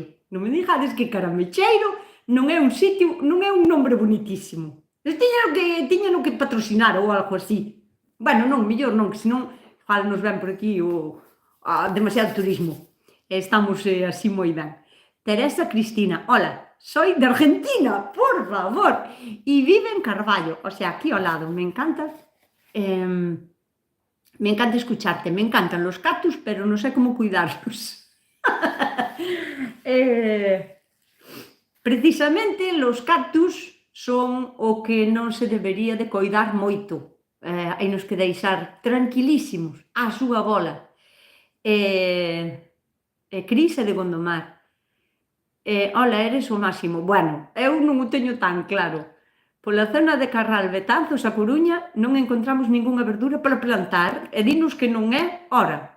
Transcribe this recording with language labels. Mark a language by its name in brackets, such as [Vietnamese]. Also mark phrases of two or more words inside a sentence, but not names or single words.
[Galician] Non me dixades que Caramecheiro non é un sitio, non é un nombre bonitísimo. Tiñano que patrocinar ou algo así. Bueno, non, mellor non, que senón igual nos ven por aquí demasiado turismo. Estamos así moi ben. [Spanish] Teresa Cristina, hola, soy de Argentina, por favor, y vive en Carballo, o sea, aquí al lado, me encanta escucharte, me encantan los cactus, pero no sé cómo cuidarlos. [Galician] Precisamente [Spanish] los cactus [Galician] son o que non se debería de coidar moito, hai nos que deixar tranquilísimos á súa bola. Cris é de Gondomar. Hola, eres o máximo. Bueno, eu non o teño tan claro. Pola zona de Carral, Betanzos, a Coruña, non encontramos ningunha verdura para plantar e dinos que non é hora.